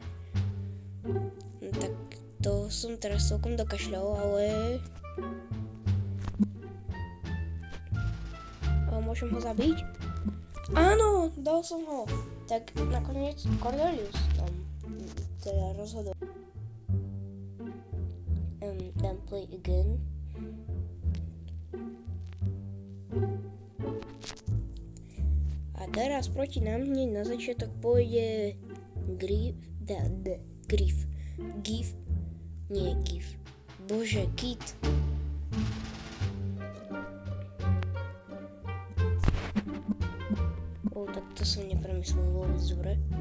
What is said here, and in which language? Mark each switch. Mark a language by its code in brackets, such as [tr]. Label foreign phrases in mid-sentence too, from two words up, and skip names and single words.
[sk] Tak to som teraz celkom dokašľal, ale môžem ho zabiť? Áno, dal som ho. Tak nakoniec Cordelius tam teda rozhodol. [en] Then play again. [sk] A teraz proti nám hneď na začiatok pôjde Bože, Kit. Tak to som nepremyslel vôbec dobre.